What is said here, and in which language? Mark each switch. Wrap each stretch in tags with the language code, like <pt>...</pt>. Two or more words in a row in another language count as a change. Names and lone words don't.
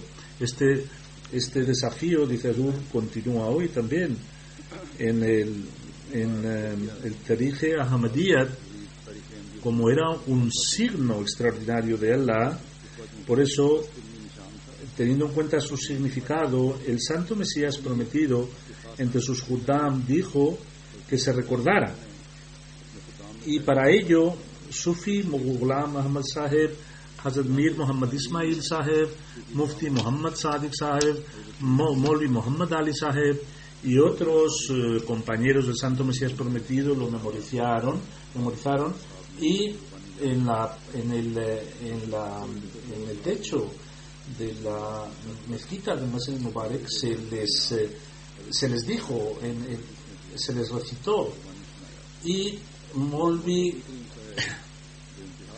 <es>Este desafío, dice Azur, continúa hoy también en el Tarikh Ahmadiyyat, como era un signo extraordinario de Allah. Por eso, teniendo en cuenta su significado, el Santo Mesías prometido entre sus Juddam dijo que se recordara, y para ello Sufi Ghulam Ahmad Saheb, Hazrat Mir Muhammad Ismail Saheb, Mufti Muhammad Sadiq Saheb, Molvi Muhammad Ali Saheb y otros compañeros del Santo Mesías prometido lo memorizaron, y en el techo de la mezquita de Masjid Mubarak se les dijo, se les recitó, y Molvi</es>